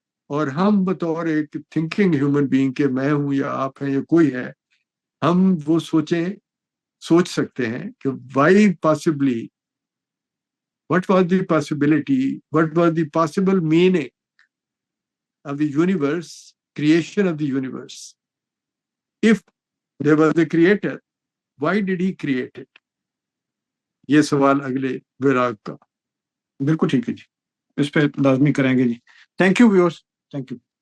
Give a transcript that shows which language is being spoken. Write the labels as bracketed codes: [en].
[hi] और हम बतौर एक थिंकिंग ह्यूमन बीइंग के, मैं हूं या आप हैं या कोई है, हम वो सोच सकते हैं कि [en] why possibly, what was the possibility, what was the possible meaning of the universe, [hi] creation of the universe. [en] If there was a creator, why did he create it? [hi] ये सवाल अगले विराग का। बिल्कुल ठीक है जी, इस पे लाजमी करेंगे जी। [en] Thank you viewers, thank you.